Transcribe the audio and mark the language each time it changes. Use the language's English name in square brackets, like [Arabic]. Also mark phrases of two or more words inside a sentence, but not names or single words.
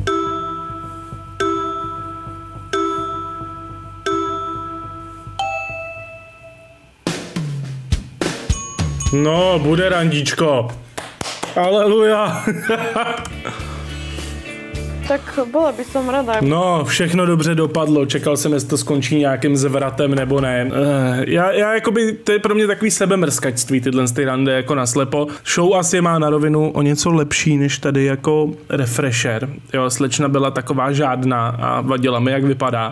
[Slovak] No, bude randíčko. Aleluja. Tak bola by som rada. No, [Czech] všechno dobře dopadlo. Čekal jsem, jestli to skončí nějakým zvratem nebo ne. Já jakoby, to je pro mě takový sebemrskačství, tyhle rande jako naslepo. Show asi má na rovinu o něco lepší než tady jako Refresher. Jo, slečna byla taková žádná a vadila mi, jak vypadá.